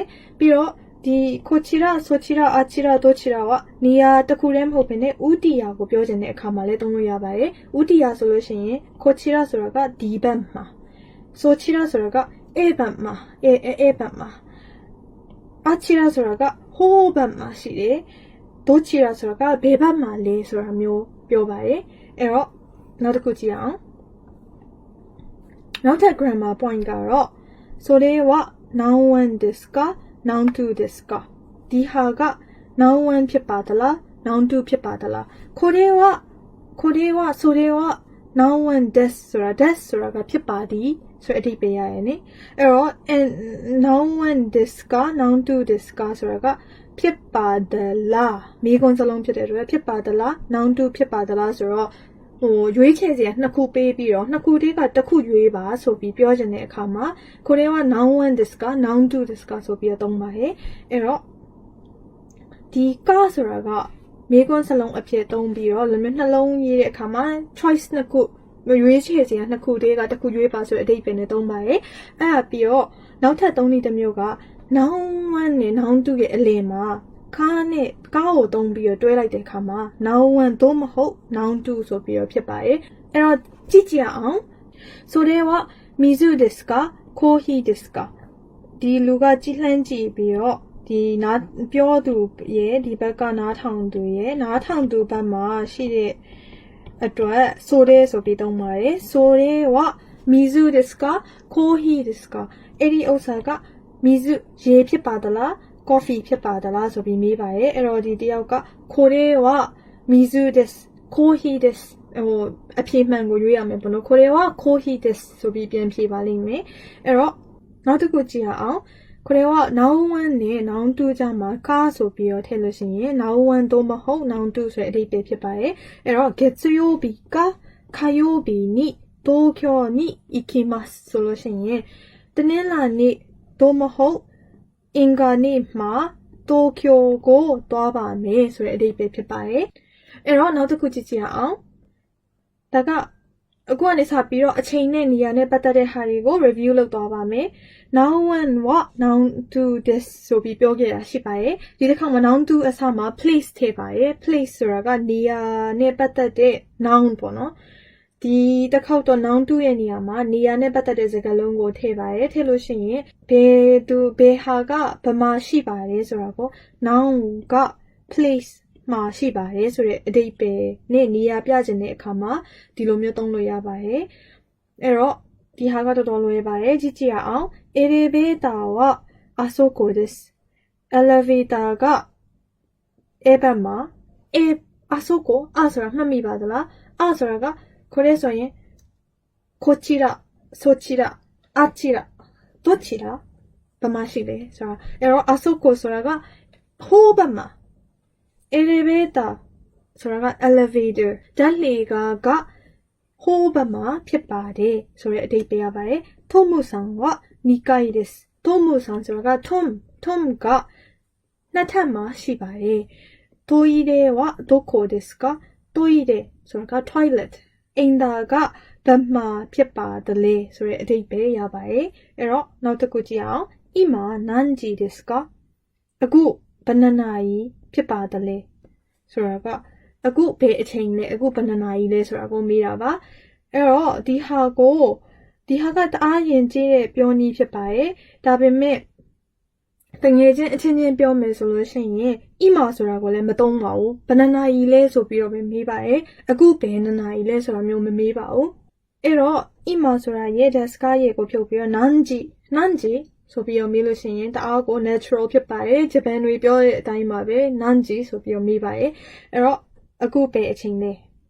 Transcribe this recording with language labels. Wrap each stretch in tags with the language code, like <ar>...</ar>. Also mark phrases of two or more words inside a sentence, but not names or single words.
<my>ပြီးတော့ဒီ</my> <ja>こちらそちらあちらどちら</ja> <my>ကနေရာတစ်ခုတည်းမဟုတ်ဘဲနဲ့ဥတီယာကိုပြောချင်တဲ့အခါမှာလည်းသုံးလို့ရပါတယ်ဥတီယာဆိုလို့ရှိရင်ကိုချီရာဆိုတာကဒီဘက်မှာဆိုချီရာဆိုတာကအဲ့ဘက်မှာအဲ့ဘက်မှာအချီရာဆိုတာကဟိုးဘက်မှာရှိတယ်ဒိုချီရာဆိုတာကဘယ်ဘက်မှာလဲဆိုတာမျိုးပြောပါတယ်အဲ့တော့နောက်တစ်ခုကြည့်အောင် နောက်ထပ်</my> <en>grammar point</en> <my>ကတော့</my> <ja>それは noun one ですか noun two ですか</ja> <my>ဒီဟာက</my> <en>noun one</en> <my>ဖြစ်ပါသလား</my> <en>noun two</en> <my>ဖြစ်ပါသလား</my> <ja>これはそれは noun one です</ja> <my>ဆိုတာ des ဆိုတာကဖြစ်ပါသည်ဆိုတဲ့အဓိပ္ပာယ်ရရဲ့နိအဲ့တော့</my> <ja>noun one ですか noun two ですか</ja> <my>ဆိုတာကဖြစ်ပါသလားမိကွန်းစလုံးဖြစ်တဲ့အတွက်ဖြစ်ပါသလား</my> <en>noun two</en> <my>ဖြစ်ပါသလားဆို တော့ရွေးချယ်စရာနှစ်ခုပေးပြီးတော့နှစ်ခုတည်းကတစ်ခုရွေးပါဆိုပြီးပြောချင်တဲ့အခါမှာကိုယ်က</my> <ja>noun one ですか noun two ですか</ja> <my>ဆိုပြီးတော့သုံးပါတယ်အဲ့တော့ဒီကဆိုတာကမိကွန်းစလုံးအဖြစ်သုံးပြီးတော့လည်းနှလုံးရေးတဲ့အခါမှာ choice နှစ်ခုရွေးချယ်စရာနှစ်ခုတည်းကတစ်ခုရွေးပါဆိုတဲ့အဓိပ္ပာယ်နဲ့သုံးပါတယ်အဲ့ဒါပြီးတော့နောက်ထပ်သုံးနည်းတစ်မျိုးက</my> <en>noun one</en> <my>နဲ့</my> <en>noun two</en> <my>ရဲ့ အလယ်မှာကားကိုသုံးပြီးတော့တွဲလိုက်တဲ့အခါမှာ</my> <en>noun one</en> <my>သို့မဟုတ်</my> <en>noun two</en> <my>ဆိုပြီးတော့ဖြစ်ပါတယ်အဲ့တော့ကြည့်ကြအောင်</my> <ja>それは水ですかコーヒーですか</ja> <my>ဒီလူကကြည့်လှမ်းကြည့်ပြီးတော့ဒီနားပြောသူရဲ့ဒီဘက်ကနားထောင်သူရဲ့နားထောင်သူဘက်မှာရှိတဲ့အတွက်ဆိုတဲ့ဆိုပြီးသုံးပါတယ်ဆိုရဲ</my> <ja>は水ですかコーヒー</ja> <my>ですかအဲ့ဒီဥစ္စာက水ရေဖြစ်ပါသလားcoffee ဖြစ်ပါသလားဆိုပြီးမေးပါတယ်အဲ့တော့ဒီတယောက်က</my> <ja>これは水ですコーヒーです</ja> <my>အဖြေမှန်ကိုရွေးရမယ်ပေါ့နော်</my> <ja>これはコーヒーです</ja> <my>ဆိုပြီးပြန်ဖြေပါလိမ့်မယ်အဲ့တော့နောက်တစ်ခုကြည့်ရအောင်これは</my> <en>noun one</en> <my>နဲ့</my> <en>noun two</en> <my>ကြား မှာကားဆိုပြီးတော့ထည့်လို့ရှိရင်</my> <en>noun one</en> <my>သို့မဟုတ်</my> <en>noun two</en> <my>ဆိုတဲ့အဓိပ္ပာယ်ဖြစ်ပါတယ်အဲ့တော့</my> <ja>月曜日か火曜日に東京に行きます</ja> <my>ဆိုလို့ရှိရင်တနင်္လာနေ့သို့မဟုတ်အင်္ဂါနေ့ မှာတိုကျိုကိုသွားပါမယ်ဆိုတဲ့အဓိပ္ပာယ်ဖြစ်ပါတယ်အဲ့တော့နောက်တစ်ခုကြည့်ကြရအောင်ဒါကအခုကနေစပြီးတော့အချိန်နဲ့နေရာနဲ့ပတ်သက်တဲ့ဟာတွေကို review လုပ် သွားပါမယ်</my> <en>noun one</en> <my>က</my> <en>noun two this</en> <my>ဆိုပြီးပြောခဲ့တာရှိပါတယ်ဒီတစ်ခါမှာ</my> <en>noun two</en> <my>အစားမှာ place ထည့်ပါတယ် place ဆိုတာ ကနေရာနဲ့ပတ်သက်တဲ့ noun ပေါ့နော်ဒီတစ်ခေါက်တော့</my> <en>noun two</en> <my>ရဲ့နေရာမှာနေရာနဲ့ပတ်သက်တဲ့စကားလုံးကိုထည့်ပါတယ်ထည့်လို့ရှိရင်ဘယ်ဟာကဘယ်မှာရှိပါတယ်ဆိုတာကို noun က place မှာရှိပါတယ်ဆိုတဲ့အဓိပ္ပာယ်နဲ့နေရာပြချင်တဲ့အခါမှာဒီလိုမျိုးသုံးလို့ရပါတယ်အဲ့တော့ဒီဟာကတော်တော်လွယ်ပါတယ်ကြည့်ကြည့်ရအောင်</my> <ja>elevator はあそこです</ja> <my>elevator ကအဲ့ဘက်မှာあそこဆိုတာမှတ်မိပါသလားဆိုတာကこれဆိုရင်</my> <ja>こちらそちらあちらどちら</ja> <my>ဘယ်မှာရှိလဲဆိုတာအဲ့တော့あそこဆိုတာကဟိုးဘက်မှာelevator ဆိုတာက elevator ဓာတ်လှေကားကဟိုးဘက်မှာဖြစ်ပါတယ် ဆိုတဲ့အဓိပ္ပာယ်ရပါတယ်</my> <ja>トムさんは2階です</ja> <my>トムさんဆိုတာက tom ကနှစ်ထပ်မှာရှိပါတယ်</my> <ja>トイレはどこですか</ja> <my>トイレဆိုတာက toilet အိမ်သာကဘမှာဖြစ်ပါတယ်ဆိုတဲ့အဓိပ္ပာယ်ရပါတယ်အဲ့တော့နောက်တစ်ခုကြည့်အောင်</my> <ja>今何時ですか</ja> <my>အခုဘယ်နှစ်နာရီဖြစ်ပါတယ်ဆိုတာကအခုဘယ်အချိန်လဲအခုဘယ်နှစ်နာရီလဲဆိုတာကိုမေးတာပါအဲ့တော့ဒီဟာက တအားရင်ကျေးတဲ့ပြောနည်းဖြစ်ပါတယ်ဒါပေမဲ့တငယ်ချင်းအချင်းချင်းပြောမယ်ဆိုလို့ရှိရင်ဣမာဆိုတာကိုလည်းမသုံးပါဘူးဘယ်နှစ်နာရီလဲဆိုပြီးတော့ပဲမေးပါတယ်အခုဘယ်နှစ်နာရီလဲဆိုတာမျိုးမမေးပါဘူးအဲ့တော့ဣမာဆိုတာရဲ့ဒက်စကာရဲ့ကိုဖြုတ်ပြီးတော့နန်ဂျီဆိုပြီးတော့မေးလို့ရှိရင်တအားကို natural ဖြစ်ပါတယ်ဂျပန်တွေပြောတဲ့အတိုင်းပါပဲနန်ဂျီဆိုပြီးတော့မေးပါတယ်အဲ့တော့အခုဘယ်အချိန်လဲ</my>